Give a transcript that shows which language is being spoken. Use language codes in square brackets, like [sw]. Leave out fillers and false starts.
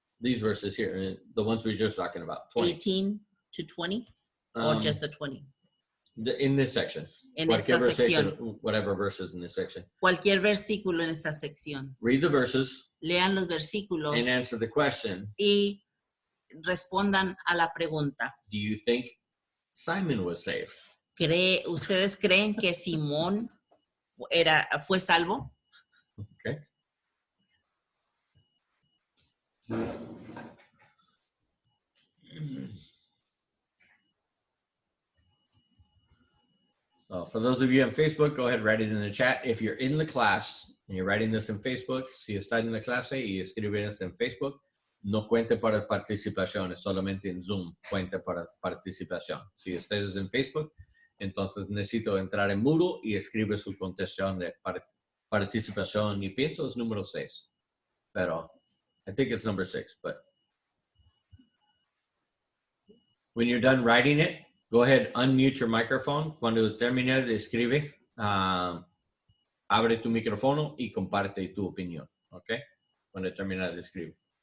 [en] These verses here, the ones we were just talking about. 20. 18 to 20? Or Um, just the 20? in this section. [es] En esta sección. [en] Whatever verses in this section. [es] Cualquier versículo en esta sección. [en] Read the verses [es] Lean los versículos [en] and answer the question. [es] y respondan a la pregunta. [en] Do you think Simon was saved? [es] ¿Ustedes creen que Simón fue salvo? [en] Okay. So for those of you on Facebook, go ahead and write it in the chat. If you're in the class and you're writing this in Facebook, [es] si está en la clase y escriben esto en Facebook, no cuente para participación, es solamente en Zoom, cuente para participación. Si ustedes en Facebook, entonces necesito entrar en Moodle y escribe su contestación de participación y pienso es número 6. [en] Pero I think it's number 6, but when you're done writing it, go ahead, unmute your microphone. [es] Cuando termine de escribir, abre tu micrófono y comparte tu opinión, ¿ok? Cuando termine de escribir.